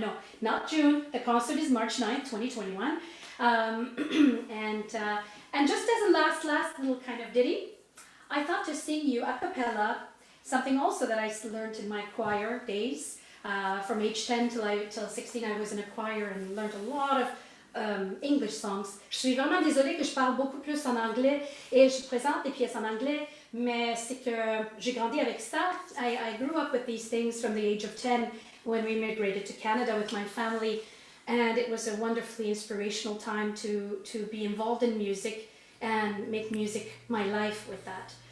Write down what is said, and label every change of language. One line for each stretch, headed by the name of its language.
English: No, not June. The concert is March 9th, 2021. And just as a last little kind of ditty, I thought to sing you a cappella something also that I learned in my choir days. From age 10 till 16, I was in a choir and learned a lot of English songs.
French: Je suis vraiment désolée que je parle beaucoup plus en anglais et je présente des pièces en anglais, mais c'est que j'ai grandi avec ça.
English: I grew up with these things from the age of 10 when we migrated to Canada with my family, and it was a wonderfully inspirational time to be involved in music and make music my life with that.